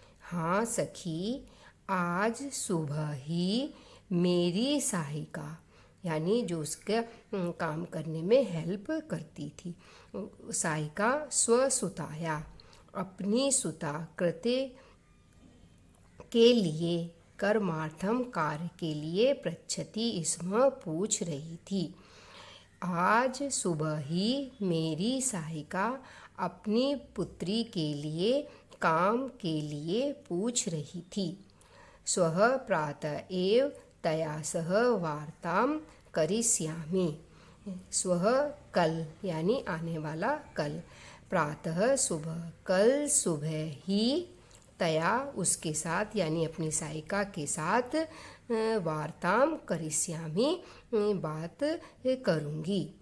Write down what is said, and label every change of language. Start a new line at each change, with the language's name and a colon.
Hindi: हाँ सखी, आज सुबह ही मेरी सहायिका यानी जो उसके काम करने में हेल्प करती थी, सहायिका
Sanskrit: स्वसुताया
Hindi: अपनी सुता कृते के लिए
Sanskrit: कर्मार्थम
Hindi: कार्य के लिए
Sanskrit: पृच्छति स्म
Hindi: पूछ रही थी। आज सुबह ही मेरी सहायिका अपनी पुत्री के लिए काम के लिए पूछ रही थी।
Sanskrit: स्वः प्रातः एव तया सह वार्तां करिष्यामि।
Hindi: स्वः कल यानी आने वाला कल, प्रातः सुबह, कल सुबह ही, तया उसके साथ यानी अपनी सहायिका के साथ,
Sanskrit: वार्ताम करिष्यामि
Hindi: बात करूँगी।